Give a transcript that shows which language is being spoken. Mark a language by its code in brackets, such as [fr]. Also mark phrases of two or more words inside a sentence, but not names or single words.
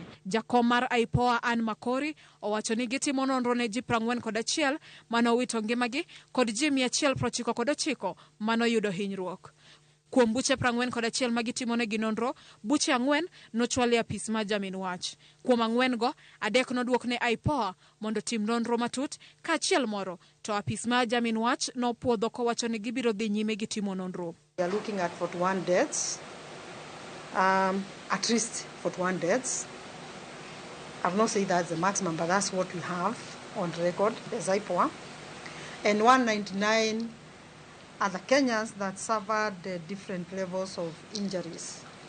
[luo] Jakom mar IPOA Ann Makori owacho ni gitimo nonro ne ji 41 manowito ngimagi kod ji 199 manoyudo hinyruok. Kuom buche 41 magitimo negi nonro, buche 4 nochwal e apis mar jamin wach. Kuom 4 go, 3 noduok ne IPOA mondo tim nonro matut, kaachiel moro to apis mar jamin wach nopuodho kowacho ni gibiro dhi nyime gi timo nonro. [en] We are looking at 41 deaths, at least 41 deaths. I've not said that's the maximum, but that's what we have on record as IPOA. And 199 other Kenyans that suffered different levels of injuries.